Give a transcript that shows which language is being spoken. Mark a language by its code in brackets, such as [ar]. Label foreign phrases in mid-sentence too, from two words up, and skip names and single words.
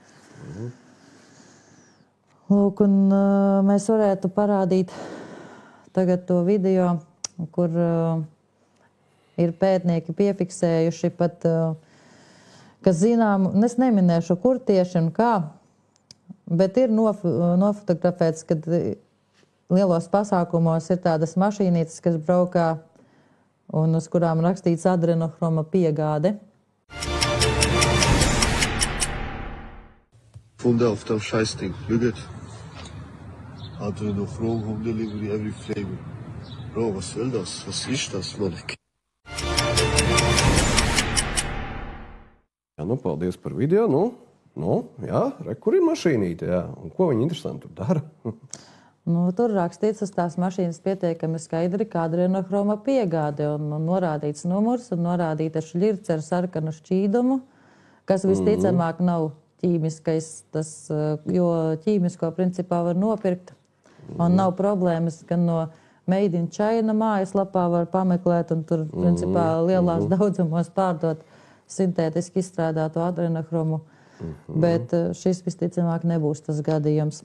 [lv] Lūk, un mēs varētu parādīt tagad to video, kur ir pētnieki piefiksējuši pat, kas zinām, es neminēšu, kur tieši un kā, bet ir nofotografēts, kad lielos pasākumos ir tādas mašīnītes, kas braukā un uz kurām rakstīts adrenohroma piegāde. [de] Funde auf dem Scheißding. [en] Look at. Adrenochrom, home delivery, every flavor. Bro, [de] was soll das? Was ist das, Mann? [lv] Jā, paldies par video. Jā, kur ir mašīnīte, jā. Un ko viņi interesanti tur dara? Tur rakstīts uz tās mašīnas pietiekami skaidri, kā adrenohroma piegāde, un norādīts numurs, un norādīta šļirce ar sarkanu šķīdumu, kas visticamāk nav ķīmiskais, jo ķīmisko principā var nopirkt, un nav problēmas, gan no [en] Made in China [lv] mājaslapā var pameklēt, un tur principā lielās daudzumos pārdot sintētiski izstrādātu adrenohromu, bet šis visticamāk nebūs tas gadījums.